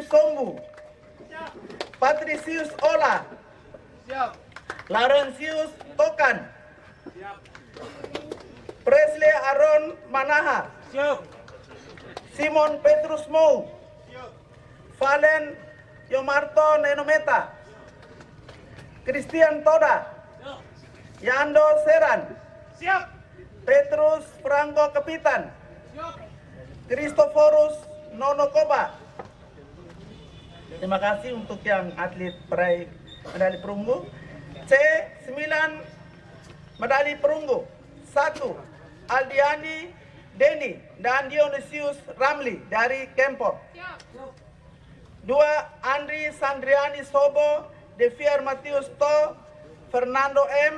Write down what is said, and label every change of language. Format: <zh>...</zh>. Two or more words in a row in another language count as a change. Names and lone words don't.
<id>Sombu, Patricius Ola, Laurentius Tokan, Presley Aaron Manaha, Simon Petrus Mou, Valen Yomarto Nenometa, Christian Toda, Yando Seran, Petrus Franco Kepitan, Christophorus Nonokoba. Terima kasih untuk yang atlet peraih medali perunggu. C. 9 medali perunggu. 1. Aldiani Deni dan Dionysius Ramli dari Kempo. 2. Andri Sandriani Sobo, Deviar Matius To, Fernando M.</id>